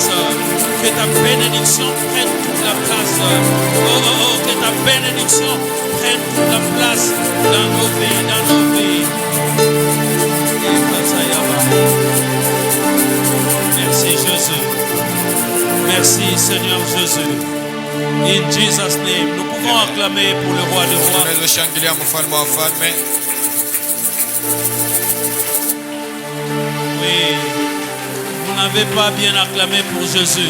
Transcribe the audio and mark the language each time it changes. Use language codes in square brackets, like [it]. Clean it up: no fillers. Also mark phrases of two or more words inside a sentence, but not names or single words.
[fr] Que ta bénédiction prenne toute la place. Oh, oh, oh, que ta bénédiction prenne toute la place dans nos vies, dans nos vies. Merci Jésus. Merci Seigneur Jésus. [en] In Jesus' name, [fr] nous pouvons acclamer pour le roi des rois. [sw] Tunaweza shangilia mfalme wa falme. [fr] Oui, vous n'avez pas bien acclamé pour Jésus.